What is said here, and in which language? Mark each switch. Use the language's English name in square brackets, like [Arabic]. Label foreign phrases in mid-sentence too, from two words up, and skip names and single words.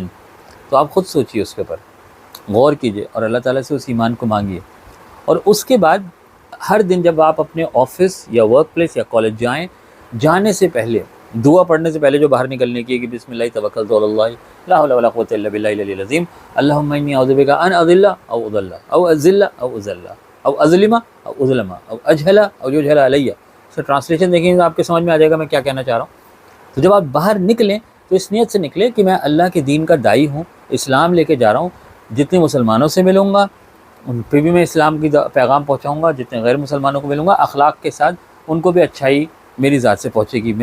[Urdu] تو آپ خود سوچئے, اس کے اوپر غور کیجئے اور اللہ تعالیٰ سے اس ایمان کو مانگیے. اور اس کے بعد ہر دن جب آپ اپنے آفس یا [English] work place [Urdu] یا کالج جائیں, جانے سے پہلے, دعا پڑھنے سے پہلے جو باہر نکلنے کی ہے کہ [Arabic] بسم اللہ توکلت علی اللہ لا حول ولا قوۃ الا باللہ العلی العظیم اللہم انی اعوذ بک ان اضل او اضل او اذل او اذل او اظلم او اظلم او اجہل او یجہل علی. [Urdu] اس کا ٹرانسلیشن دیکھیں تو آپ کے سمجھ میں آ جائے گا میں کیا کہنا چاہ رہا ہوں. تو جب آپ باہر نکلیں تو اس نیت سے نکلیں کہ میں اللہ کے دین کا داعی ہوں, اسلام لے کے جا رہا ہوں. جتنے مسلمانوں سے ملوں گا ان پہ بھی میں اسلام کی پیغام پہنچاؤں گا, جتنے غیر مسلمانوں کو ملوں گا اخلاق کے ساتھ ان کو بھی اچھائی میری ذات سے پہنچے گی.